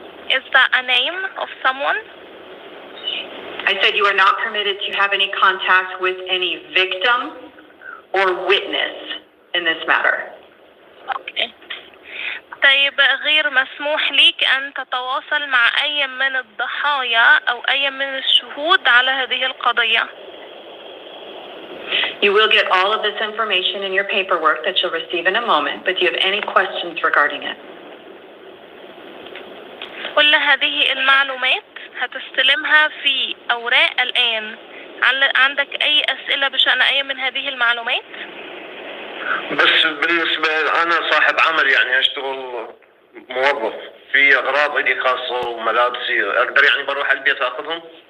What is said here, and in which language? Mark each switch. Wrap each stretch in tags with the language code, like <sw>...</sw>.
<en>Is that a name of someone? I said you are not permitted to have any contact with any victim or witness in this matter. Okay.</en> <ar>طيب غير مسموح ليك أن تتواصل مع أي من الضحايا أو أي من الشهود على هذه القضية.</ar> <en>You will get all of this information in your paperwork that you'll receive in a moment, but do you have any questions regarding it?</en> <ar>كل هذه المعلومات هتستلمها في أوراق الآن. عندك أي أسئلة بشأن أي من هذه المعلومات؟ بس بالنسبة أنا صاحب عمل، يعني أشتغل موظف في أغراض إلي خاصة وملابسي، أقدر يعني بروح البيت أخذهم؟</ar>